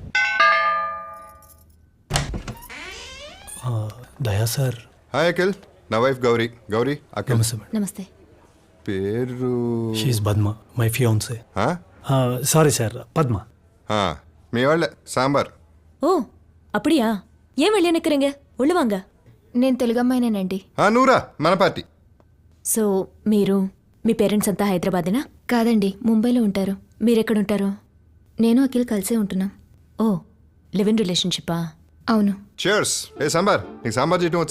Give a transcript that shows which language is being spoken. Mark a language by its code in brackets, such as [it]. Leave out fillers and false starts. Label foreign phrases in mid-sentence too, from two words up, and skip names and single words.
[te] దయా సార్. హాయ్ అఖిల్, నా వైఫ్ గౌరీ. గౌరీ, అఖిల్. నమస్తే. పేరు షీఈ్ పద్మా, [en] my fiancée. sorry sir, [te] పద్మ. మీ వాళ్ళే సాంబార్. [ta] ఓ அப்படியா? ஏன் வெளியே நிற்கிறீங்க? உள்ள வாங்க. [te] నేను తెలుగు అమ్మాయినేనండి. నూరా, మన పార్టీ. సో మీరు, మీ పేరెంట్స్ అంతా హైదరాబాదేనా? కాదండి, ముంబైలో ఉంటారు. మీరెక్కడుంటారు? నేను అఖిల్ కలిసే ఉంటున్నాం. ఓ, [en] live in relationshippa? [te] అవును. చేర్స్. ఏ సాంబార్, నీకు సాంబార్ చేయటం వచ్చా?